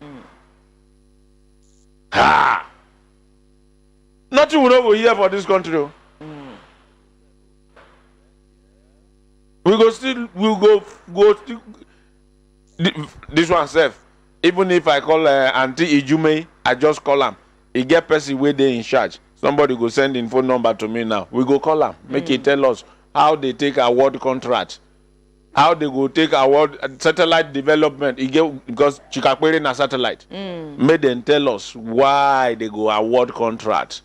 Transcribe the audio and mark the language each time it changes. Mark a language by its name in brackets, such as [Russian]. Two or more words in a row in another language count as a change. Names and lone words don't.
[Nigerian Pidgin] Ha! Nothing we no go hear for this country. We go still this one self. Even if I call Auntie Ijume, I just call him. He get person where they in charge. Somebody go send in phone number to me now. We go call him. Make he tell us how they take award contract. How they go take award satellite development. He get because Chikakpere na satellite. Make them tell us why they go award contract.